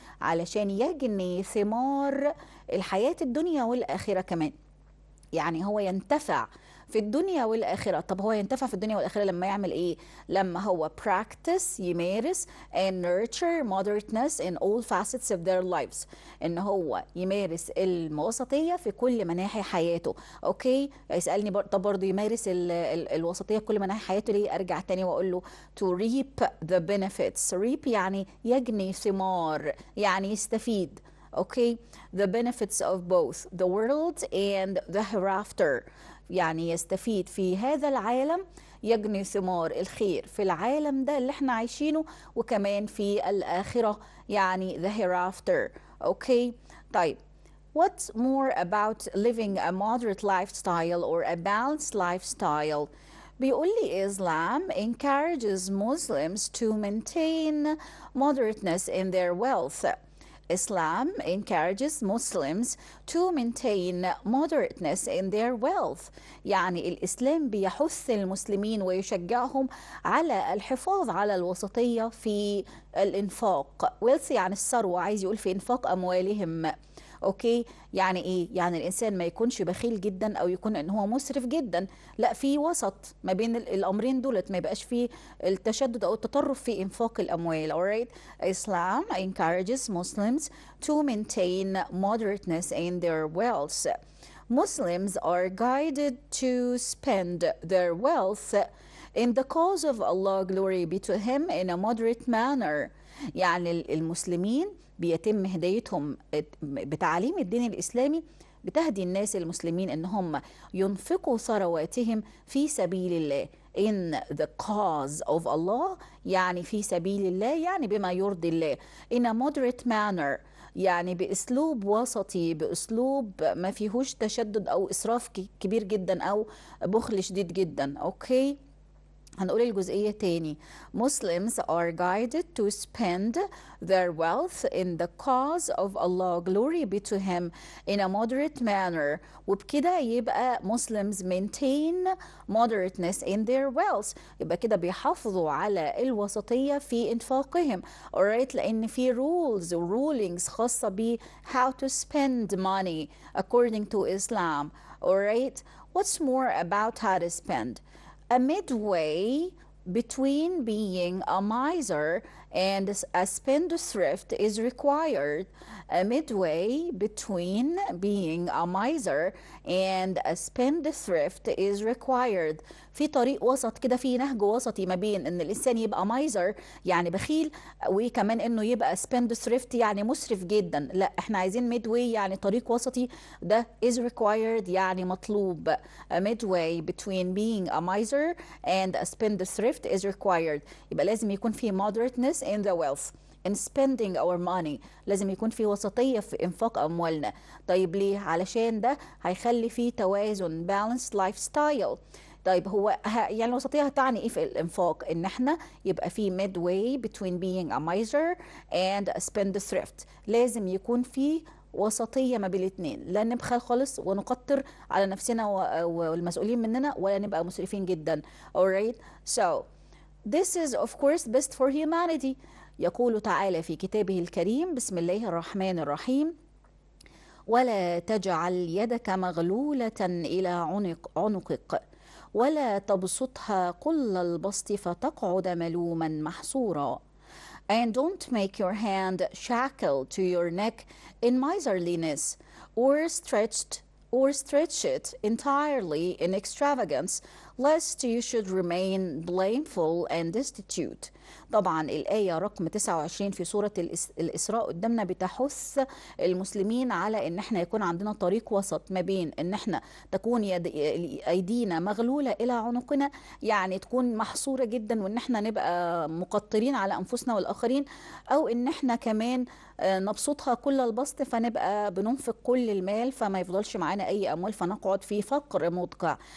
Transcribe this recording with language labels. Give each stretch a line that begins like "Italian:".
Arabic: علشان يجني ثمار الحياة الدنيا والآخرة كمان. يعني هو ينتفع في الدنيا والآخرة. طب هو ينتفع في الدنيا والآخرة لما يعمل إيه؟ لما هو practice يمارس
English: and nurture moderateness in all facets of their lives.
Arabic: إن هو يمارس الوسطية في كل مناحي حياته. أوكي، يسألني طب برضه يمارس الوسطية في كل مناحي حياته ليه؟ أرجع تاني وأقول له
English: to reap the benefits.
Arabic: reap يعني يجني ثمار، يعني يستفيد.
English: Okay, the benefits of both the world and the hereafter.
Arabic: يعني يستفيد في هذا العالم، يجني ثمار الخير في العالم ده اللي احنا عايشينه، وكمان في الآخرة يعني
English: the hereafter. Okay,
Arabic: طيب
English: what's more about living a moderate lifestyle or a balanced lifestyle؟
Arabic: بيقول لي
English: Islam encourages Muslims to maintain moderateness in their wealth. Islam encourages Muslims to maintain moderateness in their wealth.
Arabic: يعني الإسلام بيحث المسلمين ويشجعهم على الحفاظ على الوسطية في الإنفاق. wealth يعني الثروة، عايز يقول في إنفاق أموالهم. اوكي، يعني ايه؟ يعني الانسان ما يكونش بخيل جدا او يكون ان هو مسرف جدا، لا، في وسط ما بين الامرين دولت، ما يبقاش في التشدد او التطرف في انفاق الاموال.
English: alright, Islam encourages Muslims to maintain moderateness in their wealth. Muslims are guided to spend their wealth in the cause of Allah glory be to him in a moderate manner.
Arabic: يعني المسلمين بيتم هدايتهم بتعليم الدين الإسلامي، بتهدي الناس المسلمين ان هم ينفقوا ثرواتهم في سبيل الله
English: in the cause of Allah،
Arabic: يعني في سبيل الله، يعني بما يرضي الله
English: in a moderate manner،
Arabic: يعني بأسلوب وسطي، بأسلوب ما فيهوش تشدد أو إسراف كبير جدا أو بخل شديد جدا. أوكي، هنقول الجزئية تاني.
English: Muslims are guided to spend their wealth in the cause of Allah glory be to him in a moderate manner.
Arabic: وبكده يبقى
English: Muslims maintain moderateness in their wealth،
Arabic: يبقى كده بيحافظوا على الوسطية في إنفاقهم.
English: alright،
Arabic: لأن في
English: rules و rulings
Arabic: خاصة ب
English: how to spend money according to Islam. alright، what's more about how to spend? A midway between being a miser and a spendthrift is required. A midway between being a miser and a spendthrift is required.
Arabic: في طريق وسط كده، في نهج وسطي ما بين ان الانسان يبقى مايزر يعني بخيل، وكمان انه يبقى spendthrift يعني مسرف جدا. لا، احنا عايزين midway يعني طريق وسطي، ده
English: is required
Arabic: يعني مطلوب.
English: A midway between being a miser and a spendthrift is required.
Arabic: يبقى لازم يكون في
English: moderateness in the wealth in spending our money،
Arabic: لازم يكون في وسطية في إنفاق أموالنا. طيب ليه؟ علشان ده هيخلي فيه توازن
English: balanced lifestyle.
Arabic: طيب هو يعني الوسطية هتعني ايه في الانفاق؟ ان احنا يبقى في
English: midway between being a miser and a spendthrift،
Arabic: لازم يكون في وسطية ما بين الاثنين، لا نبخل خالص ونقطر على نفسنا والمسؤولين مننا، ولا نبقى مسرفين جدا.
English: alright، so this is of course best for humanity.
Arabic: يقول تعالى في كتابه الكريم: بسم الله الرحمن الرحيم: ولا تجعل يدك مغلولة إلى عنقك ولا تبسطها كل البسط فتقعد ملوما محسورا.
English: And don't make your hand shackled to your neck in miserliness, or stretch it entirely in extravagance, lest you should remain blameful and destitute.
Arabic: طبعا الآية رقم 29 في سورة الإسراء قدامنا بتحث المسلمين على ان احنا يكون عندنا طريق وسط ما بين ان احنا تكون ايدينا مغلولة الى عنقنا، يعني تكون محصورة جدا، وان احنا نبقى مقطرين على انفسنا والاخرين، او ان احنا كمان نبسطها كل البسط فنبقى بننفق كل المال فما يفضلش معانا اي اموال فنقعد في فقر مدقع.